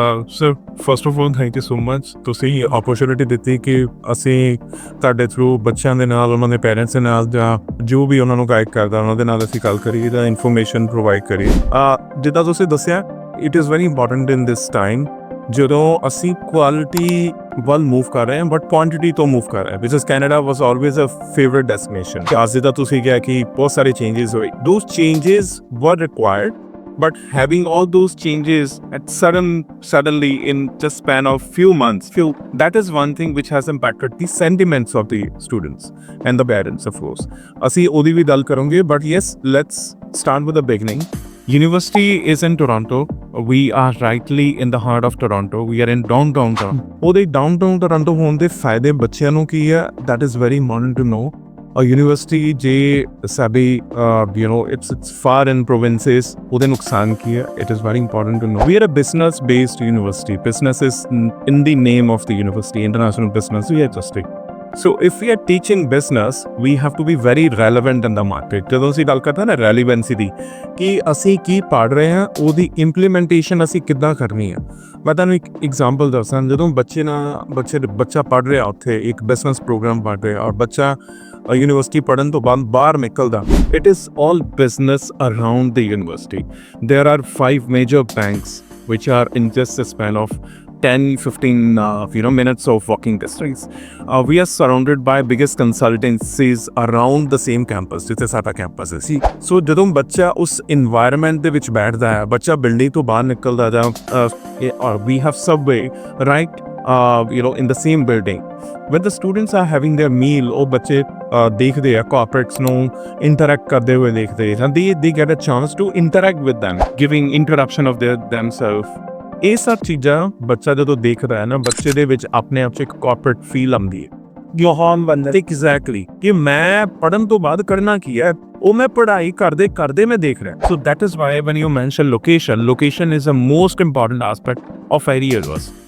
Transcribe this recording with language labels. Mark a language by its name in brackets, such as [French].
[English] sir first of all thank you so much [Punjabi] ਤੁਸੀਂ opportunity ਦਿੱਤੀ ਕਿ ਅਸੀਂ ਤੁਹਾਡੇ ਥਰੂ ਬੱਚਿਆਂ ਦੇ ਨਾਲ ਉਹਨਾਂ ਦੇ ਪੇਰੈਂਟਸ ਦੇ ਨਾਲ ਜਾਂ ਜੋ ਵੀ ਉਹਨਾਂ ਨੂੰ ਗਾਈਡ ਕਰਦਾ ਉਹਨਾਂ ਦੇ ਨਾਲ ਅਸੀਂ ਗੱਲ ਕਰੀਏ ਤਾਂ ਇਨਫੋਰਮੇਸ਼ਨ ਪ੍ਰੋਵਾਈਡ ਕਰੀਏ। ਜਿੱਦਾਂ ਤੁਸੀਂ ਦੱਸਿਆ [English] it is very important in this time [Punjabi] ਜਦੋਂ ਅਸੀਂ ਕੁਆਲਿਟੀ ਵੱਲ ਮੂਵ ਕਰ ਰਹੇ ਹਾਂ ਬਟ ਕੁਆਂਟੀਟੀ ਤੋਂ ਮੂਵ ਕਰ ਰਹੇ ਹਾਂ [English] Because Canada was always a favourite destination. [Punjabi] ਅੱਜ ਜਿੱਦਾਂ ਤੁਸੀਂ ਕਿਹਾ ਕਿ ਬਹੁਤ ਸਾਰੇ ਚੇਂਜਸ ਹੋਏ [English] Those changes were required but having all those changes at suddenly in just span of few months, that is one thing which has impacted the sentiments of the students and the parents of course. [Punjabi] ਅਸੀਂ ਉਹਦੀ ਵੀ ਗੱਲ ਕਰਾਂਗੇ [English] but yes, let's start with the beginning. University is in Toronto. We are rightly in the heart of Toronto. We are in downtown Toronto. [Punjabi] ਉਹਦੇ downtown Toronto ਹੋਣ ਦੇ ਫਾਇਦੇ ਬੱਚਿਆਂ ਨੂੰ ਕੀ ਹੈ [English] that is very important to know. A university [Punjabi] ਜੇ ਸਾਡੀ [English] it's far in provinces [Punjabi] ਉਹਦੇ ਨੁਕਸਾਨ ਕੀ ਹੈ [English] it is very important to know. We are a business based university. Business is in the name of the university, international business we are trusting. So if we are teaching business we have to be very relevant in the market. [Punjabi] ਜਦੋਂ ਅਸੀਂ ਗੱਲ ਕਰਦੇ ਨਾ relevancy ਦੀ ਕਿ ਅਸੀਂ ਕੀ ਪੜ੍ਹ ਰਹੇ ਹਾਂ ਉਹਦੀ ਇੰਪਲੀਮੈਂਟੇਸ਼ਨ ਅਸੀਂ ਕਿੱਦਾਂ ਕਰਨੀ ਹੈ। ਮੈਂ ਤੁਹਾਨੂੰ ਇੱਕ ਐਗਜ਼ਾਮਪਲ ਦੱਸਾਂ ਜਦੋਂ ਬੱਚਾ ਪੜ੍ਹ ਰਿਹਾ ਉੱਥੇ ਇੱਕ ਬਿਜ਼ਨਸ ਪ੍ਰੋਗਰਾਮ ਪੜ੍ਹ ਰਿਹਾ ਔਰ ਬੱਚਾ ਯੂਨੀਵਰਸਿਟੀ ਪੜ੍ਹਨ ਤੋਂ ਬਾਹਰ ਨਿਕਲਦਾ [English] It is all business around the university. There are 5 major banks which are in just a span of 10-15 minutes of walking distance. We are surrounded by biggest consultancies around the same campus [Punjabi] ਜਿੱਥੇ ਸਾਡਾ campus ਹੈ ਸੀ। ਸੋ ਜਦੋਂ ਬੱਚਾ ਉਸ environment ਦੇ ਵਿੱਚ ਬੈਠਦਾ ਹੈ ਬੱਚਾ ਬਿਲਡਿੰਗ ਤੋਂ ਬਾਹਰ ਨਿਕਲਦਾ ਜਾਂ [English] we have subway right in the same building. When the students are having their meal [Punjabi] ਉਹ ਬੱਚੇ ਦੇਖਦੇ ਆ [English] corporates ਨੂੰ interact [Punjabi] ਕਰਦੇ ਹੋਏ ਦੇਖਦੇ [English] and they get a chance to interact with them giving introduction of themselves. [Punjabi] ਇਹ ਸਭ ਚੀਜ਼ਾਂ ਬੱਚਾ ਜਦੋਂ ਦੇਖਦਾ ਹੈ ਨਾ ਬੱਚੇ ਦੇ ਵਿੱਚ ਆਪਣੇ ਆਪ 'ਚ ਇੱਕ ਕਾਰਪੋਰੇਟ ਫੀਲ ਆਉਂਦੀ ਹੈ ਯੋਹਾਨ ਬੰਦਾ ਐਗਜ਼ੈਕਟਲੀ ਕਿ ਮੈਂ ਪੜ੍ਹਨ ਤੋਂ ਬਾਅਦ ਕਰਨਾ ਕੀ ਹੈ ਉਹ ਮੈਂ ਪੜ੍ਹਾਈ ਕਰਦੇ ਮੈਂ ਦੇਖ ਰਿਹਾ। [English] So that is why when you mention location is a most important aspect of every universe.